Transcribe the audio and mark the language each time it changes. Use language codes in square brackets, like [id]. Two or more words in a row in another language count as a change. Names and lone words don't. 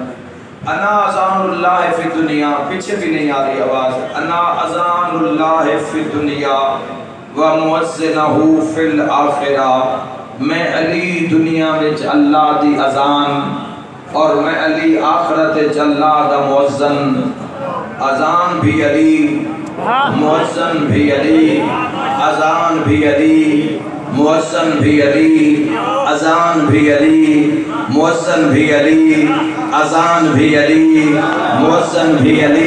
[ar] أنا أذان الله في الدنيا, [hi] पीछे भी नहीं आ रही आवाज। [ar] أنا أذان الله في الدنيا ومؤذنه في الآخرة, [pa] ਮੈਂ ਅਲੀ ਦੁਨੀਆ ਵਿਚ ਅੱਲਾਹ ਦੀ ਅਜ਼ਾਨ ਔਰ ਮੈਂ ਅਲੀ ਆਖ਼ਿਰਤ ਵਿਚ ਅੱਲਾਹ ਦਾ ਮੁਅੱਜ਼ਿਨ। [hi] अज़ान भी अली, मुअज्जिन भी अली, अज़ान भी अली, मुअज्जिन भी अली, अज़ान भी अली, मुअज्जिन भी अली, अज़ान भी अली, मुअज्जिन भी अली।